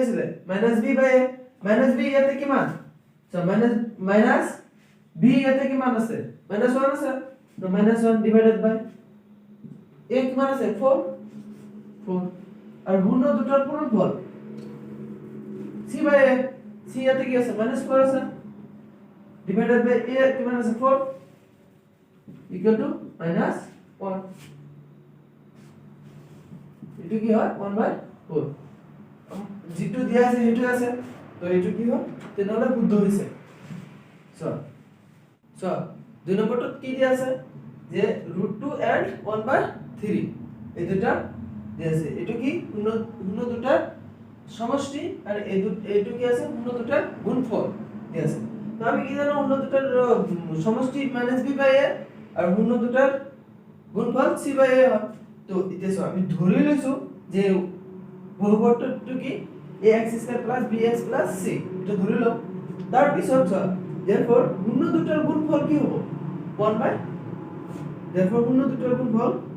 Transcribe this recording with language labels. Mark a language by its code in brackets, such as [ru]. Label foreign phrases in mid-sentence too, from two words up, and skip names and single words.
[as] আছিল -b ইয়াতে কিমান চোৱা মাইনাস b ইয়াতে কিমান আছে -1 আছে তো -1 [en] divided by [as] a কিমান আছে 4 আর শূন্য দুটার পূরণফল c বাই a c ইয়াতে কি আছে -4 আছে [en] divided by [as] a কিমান আছে 4 [en] equal to [as] -1 এটো কি হয় 1/4 যেটো দিয়া আছে হেতু আছে তো এটো কি হয় তেনলে শুদ্ধ হইছে সো দুই নম্বরটো কি দিয়া আছে যে √2 এন্ড 1/3 এই দুটা দিয়া আছে এটো কি শূন্য দুটার সমষ্টি আর এটো কি আছে শূন্য দুটার গুণফল দিয়া আছে তো আমি কি জানো শূন্য দুটার সমষ্টি -b/a আর শূন্য দুটার গুণফল c/a হয় তো এটা আমি ধরে লইছো যে বহুপদটো কি ax² + bx + c এটা ধরে লও তার পিছত therefore শূন্য দুটার গুণফল কি হবে 1/, therefore শূন্য দুটার গুণফল